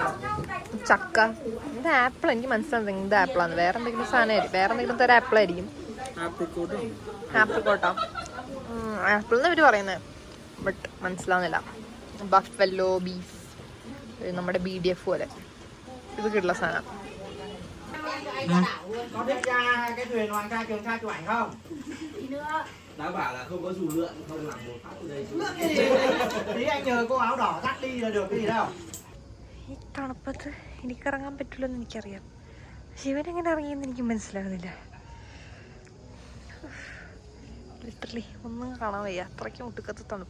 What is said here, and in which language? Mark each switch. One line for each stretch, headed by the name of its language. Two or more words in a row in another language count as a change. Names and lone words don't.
Malayalam: ചക്ക, ഇത് ആപ്പിൾ, എനിക്ക് മനസ്സിലാകുന്നത് ഇത് ആപ്പിളാണ്. വേറെ എന്തെങ്കിലും സാധനമായിരിക്കും, വേറെ എന്തെങ്കിലും തരം ആപ്പിളായിരിക്കും. ആപ്പിൾക്കോട്ടോ, ആപ്പിൾ എന്ന് ഇവർ പറയുന്നത്, ബട്ട് മനസ്സിലാവുന്നില്ല.
English: buffalo beef,
Malayalam: നമ്മുടെ BDF പോലെ ഇത് കിട്ടുള്ള സാധനം.
Vietnamese: Có biết ra cái thuyền Hoàng Sa Trường Sa chụp ảnh không? Tí nữa. Đã bảo là không có dù lượn, không làm một phát ở đây. Tí anh nhờ cô áo đỏ dắt đi là được cái gì đâu.
Malayalam: ഈ തണുപ്പത്ത് എനിക്കിറങ്ങാൻ പറ്റില്ലെന്ന് എനിക്കറിയാം. ശിവനെങ്ങനെ ഇറങ്ങിയെന്ന് എനിക്ക് മനസ്സിലാകുന്നില്ല. ലിറ്ററലി ഒന്നും കാണാൻ വയ്യ, അത്രയ്ക്കും ഒട്ടുക്കത്ത് തണുപ്പ്.